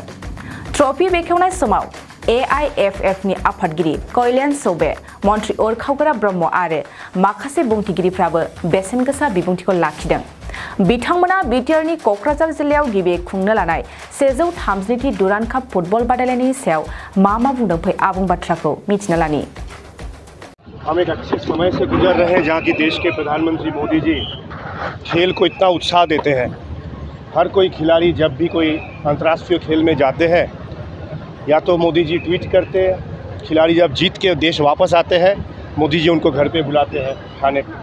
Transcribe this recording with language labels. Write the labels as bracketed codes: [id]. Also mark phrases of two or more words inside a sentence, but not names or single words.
[brx] ट्रफी बेखेवनाय समाव एआइएफएफनि आफादगिरि कल्याण चौबे, मन्थ्रि उरखावगोरा ब्रह्म आरो माखासे बुंथिगिरिफ्राबो बेसेनगोसा बिबुंथिखौ लाखिदों। बिथांमोना बिटिआरनि क'क्राझार जिल्लायाव गिबि खुंनो लानाय 133थि डुरान्ड काप फुटबल बादायलायनायनि सायाव मा बुंदों फै आबुं बाथ्राखौ मिथिना लानि। [hi] हम एक अच्छे समय से गुजर रहे हैं जहाँ की देश के प्रधानमंत्री मोदी जी खेल को इतना उत्साह देते हैं। हर कोई खिलाड़ी जब भी कोई अंतर्राष्ट्रीय खेल में जाते हैं या तो मोदी जी ट्वीट करते हैं, खिलाड़ी जब जीत के देश वापस आते हैं मोदी जी उनको घर पे बुलाते हैं खाने पे।